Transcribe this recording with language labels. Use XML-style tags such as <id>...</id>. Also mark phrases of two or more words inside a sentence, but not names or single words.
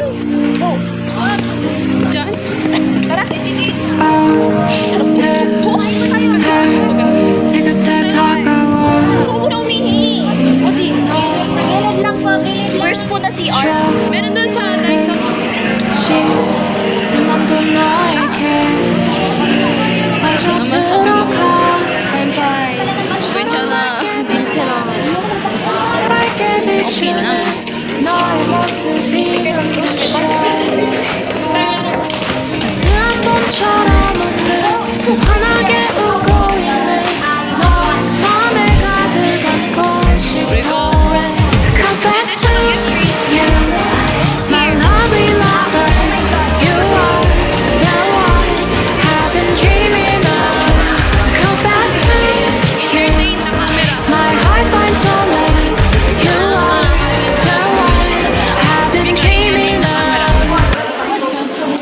<tl>Oh. Diyan? Tara, hindi.</tl> <ko>내가 찾아가워</ko> <tl>Gusto ko na umihi. O di, gilid lang po.</tl> <en>Where's po na CR?</en> <tl>Meron dun sa Dyson.</tl> <ko>내 맘도 너에게 빠져들어가</ko> <en>I'm fine.</en> <ko>괜찮아. 괜찮아. 비추는 너의 모습이 눈부셔 따스한 봄처럼 웃는 환하게 웃고 있는 너 맘에 가득 안고 싶어</ko> <en>Confess to you my lovely lover You are the one I've been dreaming of Confess to you my heart finds solace You are the one I've been dreaming of</en>